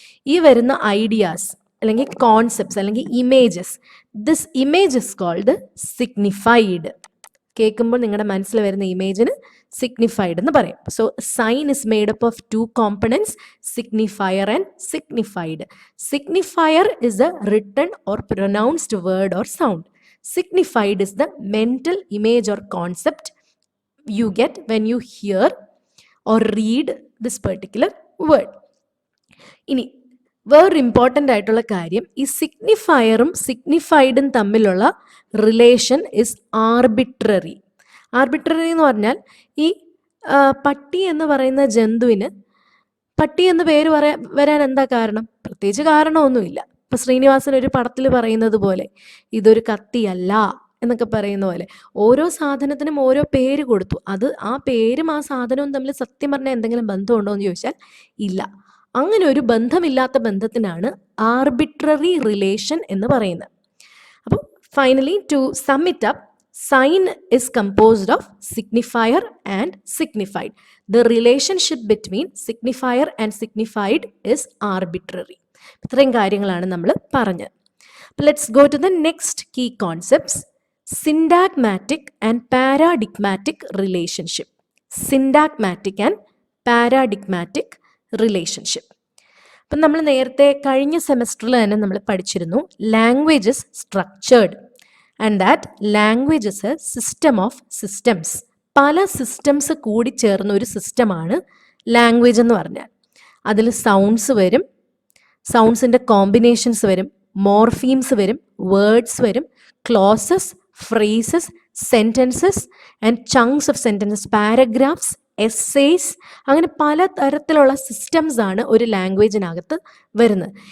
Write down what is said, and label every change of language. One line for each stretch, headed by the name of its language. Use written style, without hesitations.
Malayalam: ഈ വരുന്ന ഐഡിയാസ് അല്ലെങ്കിൽ കോൺസെപ്റ്റ്സ് അല്ലെങ്കിൽ images,
English: This image is called signified.
Malayalam: കേൾക്കുമ്പോൾ നിങ്ങളുടെ മനസ്സിൽ വരുന്ന ഇമേജിന് സിഗ്നിഫൈഡ് എന്ന് പറയും.
English: So sign is made up of 2 components, signifier and signified. Signifier is a written or pronounced word or sound. Signified is the mental image or concept you get when you hear or read this particular word.
Malayalam: ഇനി വേറൊരു important ആയിട്ടുള്ള കാര്യം, ഈ സിഗ്നിഫയറും സിഗ്നിഫൈഡും തമ്മിലുള്ള relation
English: Is arbitrary.
Malayalam: Arbitrary എന്ന് പറഞ്ഞാൽ ഈ പട്ടി എന്ന് പറയുന്ന ജന്തുവിന് പട്ടി എന്ന് പേര് വരാൻ എന്താ കാരണം? പ്രത്യേകിച്ച് കാരണമൊന്നുമില്ല. ഇപ്പം ശ്രീനിവാസൻ ഒരു പടത്തിൽ പറയുന്നത് പോലെ, ഇതൊരു കത്തിയല്ല എന്നൊക്കെ പറയുന്ന പോലെ ഓരോ സാധനത്തിനും ഓരോ പേര് കൊടുത്തു. അത് ആ പേരും ആ സാധനവും തമ്മിൽ സത്യം പറഞ്ഞാൽ എന്തെങ്കിലും ബന്ധമുണ്ടോ എന്ന് ചോദിച്ചാൽ ഇല്ല. അങ്ങനെ ഒരു ബന്ധമില്ലാത്ത ബന്ധത്തിനാണ് ആർബിട്രറി റിലേഷൻ എന്ന് പറയുന്നത്. അപ്പോൾ
English: Finally to sum it up, sign is composed of signifier and signified. The relationship between signifier and signified is arbitrary.
Malayalam: ഇത്രയും കാര്യങ്ങളാണ് നമ്മൾ പറഞ്ഞത്.
English: Let's go to the next key concepts. Syntagmatic and paradigmatic relationship. Syntagmatic and paradigmatic relationship.
Malayalam: അപ്പം നമ്മൾ നേരത്തെ കഴിഞ്ഞ സെമസ്റ്ററിൽ തന്നെ നമ്മൾ പഠിച്ചിരുന്നു
English: Language is structured and that language is a system of systems.
Malayalam: പല സിസ്റ്റംസ് കൂടി ചേർന്ന ഒരു സിസ്റ്റമാണ് ലാംഗ്വേജ് എന്ന് പറഞ്ഞാൽ. അതിൽ സൗണ്ട്സ് വരും, സൗണ്ട്സിൻ്റെ കോമ്പിനേഷൻസ് വരും, മോർഫീംസ് വരും, വേർഡ്സ് വരും, closes, phrases, sentences
English: and chunks of sentences,
Malayalam: paragraphs, essays, അങ്ങനെ പല തരത്തിലുള്ള സിസ്റ്റംസ് ആണ് ഒരു ലാംഗ്വേജിനകത്ത് വരുന്നത്.